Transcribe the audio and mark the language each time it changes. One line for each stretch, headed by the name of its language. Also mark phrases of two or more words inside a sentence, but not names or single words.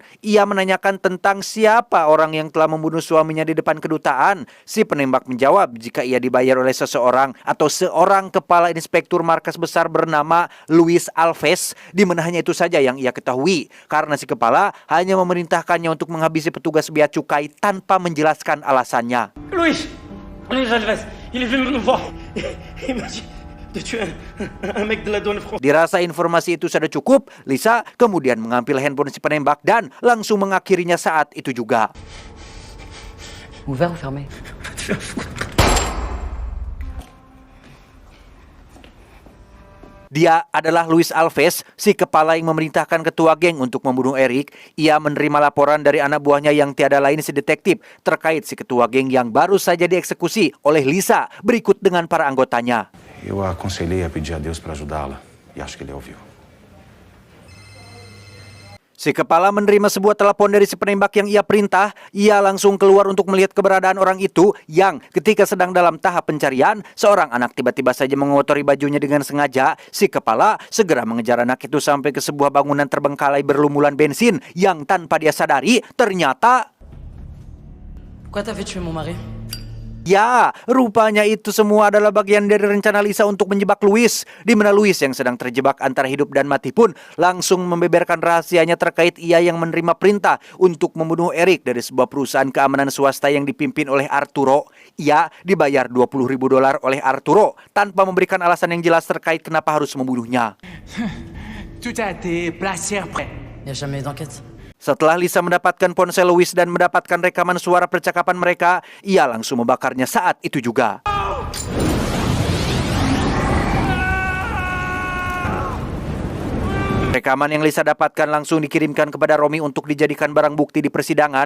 Indonesian: Ia menanyakan tentang siapa orang yang telah membunuh suaminya di depan kedutaan. Si penembak menjawab jika ia dibayar oleh seseorang atau seorang kepala inspektur markas besar bernama Luis Alves, di mana hanya itu saja yang ia ketahui, karena si kepala hanya memerintahkannya untuk menghabisi petugas bea cukai tanpa menjelaskan alasannya.
French: Luis Alves, il est venu nous voir. Il m'a dit de tuer un mec de la douane française.
Indonesian: Dirasa informasi itu sudah cukup, Lisa kemudian mengambil handphone si penembak dan langsung mengakhirinya saat itu juga.
French: Ouvert ou fermé?
Indonesian: Dia adalah Luis Alves, si kepala yang memerintahkan ketua geng untuk membunuh Eric. Ia menerima laporan dari anak buahnya yang tiada lain si detektif terkait si ketua geng yang baru saja dieksekusi oleh Lisa berikut dengan para anggotanya.
Portuguese: Eu a aconselhei a pedir a Deus para ajudá-la e acho que ele ouviu.
Indonesian: Si kepala menerima sebuah telepon dari si penembak yang ia perintah. Ia langsung keluar untuk melihat keberadaan orang itu yang ketika sedang dalam tahap pencarian, seorang anak tiba-tiba saja mengotori bajunya dengan sengaja. Si kepala segera mengejar anak itu sampai ke sebuah bangunan terbengkalai berlumuran bensin yang tanpa dia sadari ternyata...
French: Pourquoi t'as fait tuer mon mari?
Indonesian: Ya, rupanya itu semua adalah bagian dari rencana Lisa untuk menjebak Luis, di mana Luis yang sedang terjebak antara hidup dan mati pun langsung membeberkan rahasianya terkait ia yang menerima perintah untuk membunuh Eric dari sebuah perusahaan keamanan swasta yang dipimpin oleh Arturo. Ia dibayar $20,000 oleh Arturo tanpa memberikan alasan yang jelas terkait kenapa harus membunuhnya.
French: Tout a été placé après. Il n'y a jamais eu d'enquête.
Indonesian: Setelah Lisa mendapatkan ponsel Louis dan mendapatkan rekaman suara percakapan mereka, ia langsung membakarnya saat itu juga. Rekaman yang Lisa dapatkan langsung dikirimkan kepada Romi untuk dijadikan barang bukti di persidangan.